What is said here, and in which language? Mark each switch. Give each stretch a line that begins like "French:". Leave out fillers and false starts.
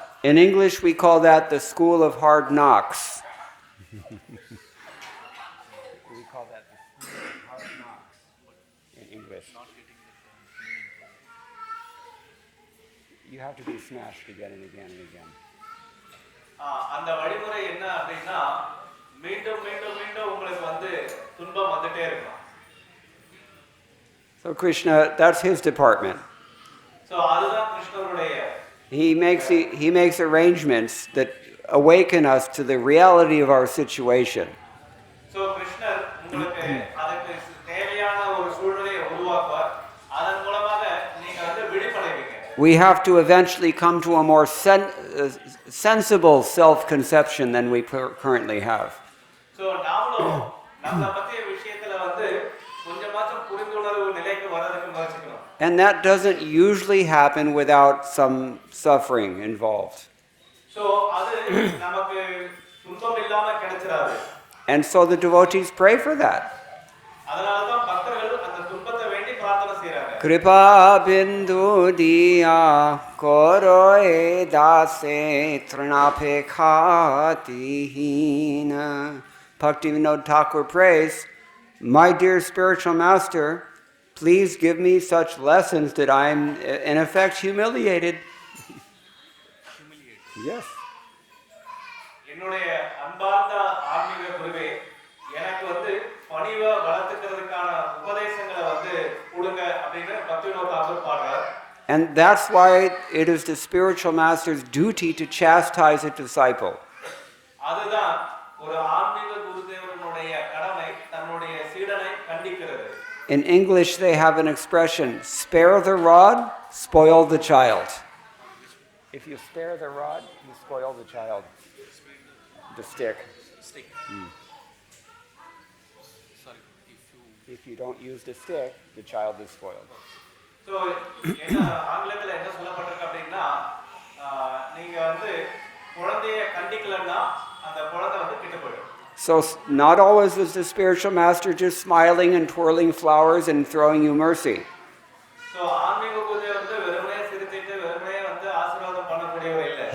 English: In English, we call that the school of hard knocks. We call that the school of hard knocks in English. You have to be smashed again and again and again.
Tamil: அந்த வழிமுறை என்ன அப்படின்னா மீண்டும் மீண்டும் மீண்டும் உங்களுக்கு வந்து துன்பம் வந்துட்டே இருக்கும்.
English: So Krishna, that's his department.
Tamil: So அதுதான் கிருஷ்ணருடைய.
English: He makes arrangements that awaken us to the reality of our situation.
Tamil: So கிருஷ்ணர் உங்களுக்கு அதுக்கு தேவையான ஒரு சூழ்நிலையை உருவாக்குவார். அதன் மூலமாக நீங்க வந்து விடுபடுவீங்க.
English: We have to eventually come to a more sensible self-conception than we currently have.
Tamil: So நாமளும் நம்மள பத்திய விஷயத்துல வந்து கொஞ்சமாச்சும் புரிந்துணர்வு நிலைக்கு வரதுக்கு முயற்சிக்கணும்.
English: And that doesn't usually happen without some suffering involved.
Tamil: So அது நமக்கு துன்பம் இல்லாம கிடைச்சிராது.
English: And so the devotees pray for that.
Tamil: அதனால தான் பக்தர்கள் அந்த துன்பத்தை வேண்டி பிரார்த்தனை செய்றாங்க.
Bangla: Kripa bindu diya koroe dase trinape khatihina.
English: Bhaktivinoda Thakur prays, "My dear spiritual master, please give me such lessons that I'm in effect humiliated." Yes.
Tamil: என்னுடைய அன்பார்ந்த ஆன்மீக குருவே, எனக்கு வந்து பணிவை வளர்த்துக்கிறதுக்கான உபதேசங்களை வந்து கொடுங்க அப்படின்னு பக்திவினோத தாக்கூர் பாடுறார்.
English: And that's why it is the spiritual master's duty to chastise a disciple.
Tamil: அதுதான் ஒரு ஆன்மீக குருதேவனுடைய கடமை தன்னுடைய சீடனை கண்டிக்கிறது.
English: In English they have an expression, spare the rod, spoil the child. If you spare the rod, you spoil the child. The stick. Sorry, if you don't use the stick, the child is spoiled.
Tamil: So என்ன ஆங்கிலத்துல என்ன சொல்லப்பட்டிருக்கு அப்படின்னா நீங்க வந்து குழந்தையை கண்டிக்கலன்னா அந்த குழந்தை வந்து கெட்டு போயிடும்.
English: So not always is the spiritual master just smiling and twirling flowers and throwing you mercy.
Tamil: So ஆன்மீக குருவே வந்து வெறுமனே சிரிச்சிட்டு வெறுமனே வந்து ஆசீர்வாதம் பண்ணக்கூடியவர் இல்ல.